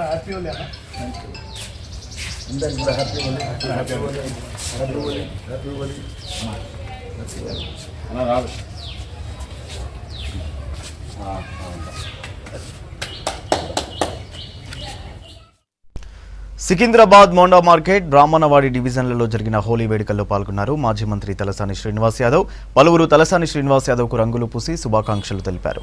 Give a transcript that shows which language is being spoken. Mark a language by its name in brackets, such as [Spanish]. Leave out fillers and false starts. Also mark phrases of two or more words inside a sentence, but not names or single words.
[Hindi] हैप्पी होली है ना हैप्पी होली हैप्पी होली हैप्पी होली हैप्पी होली ना राव हां [Telugu] సికింద్రాబాద్ మోండా మార్కెట్ బ్రాహ్మణవాడి డివిజన్లలో జరిగిన హోలీ వేడుకల్లో పాల్గొన్నారు మాజీ మంత్రి తలసాని శ్రీనివాస్ యాదవ్. పలువురు తలసాని శ్రీనివాస్ యాదవ్కు రంగులు పూసి శుభాకాంక్షలు తెలిపారు.